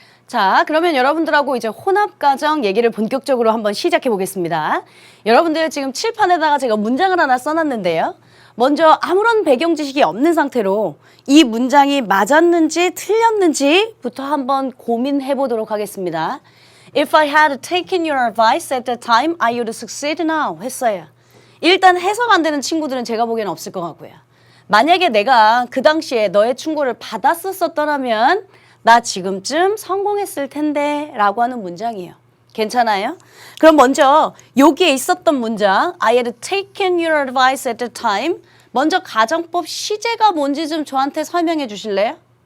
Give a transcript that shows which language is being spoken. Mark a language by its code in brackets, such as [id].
[ko] 자, 그러면 여러분들하고 이제 혼합가정 얘기를 본격적으로 한번 시작해 보겠습니다. 여러분들 지금 칠판에다가 제가 문장을 하나 써놨는데요. 먼저 아무런 배경 지식이 없는 상태로 이 문장이 맞았는지 틀렸는지부터 한번 고민해 보도록 하겠습니다. [en] If I had taken your advice at the time, I would succeed now [ko] 했어요. 일단 해석 안 되는 친구들은 제가 보기에는 없을 것 같고요. 만약에 내가 그 당시에 너의 충고를 받았었더라면 나 지금쯤 성공했을 텐데 라고 하는 문장이에요. 괜찮아요? 그럼 먼저 여기에 있었던 문장 [en] I had taken your advice at the time [ko] 먼저 가정법 시제가 뭔지 좀 저한테 설명해 주실래요?